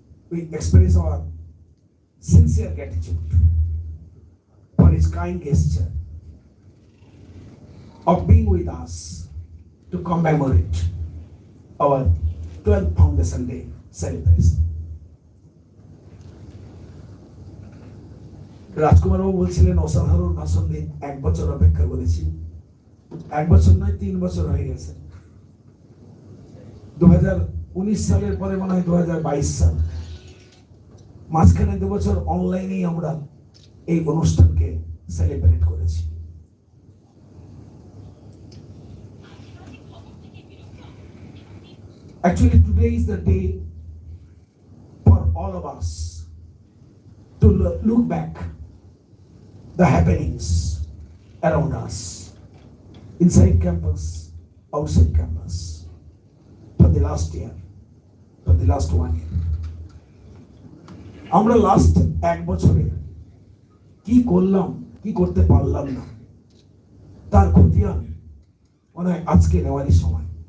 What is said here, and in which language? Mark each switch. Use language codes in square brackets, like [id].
[en] We express our sincere gratitude for his kind gesture of being with us to commemorate our 12th Foundation Day celebration. [bn] রাজকুমার বাবু বলছিলেন অসাধারণ ভাষণ দিন, 1 বছর অপেক্ষা করেছি। 1 বছর নয়, 3 বছর হয়ে গেছে। 2019 সালের পরে মনে হয় 2022 সাল, মাঝখানে 2 বছর অনলাইনেই আমরা এই অনুষ্ঠানকে সেলিব্রেট করেছি। [en] Actually, today is the day for all of us to look back the happenings around us, inside campus, outside campus, for the last year, for the last 1 year. [bn] আমরা লাস্ট 1 বছরে কি করলাম, কি করতে পারলাম না, তার খতিয়ান মনে হয় আজকে নেওয়ারই সময়।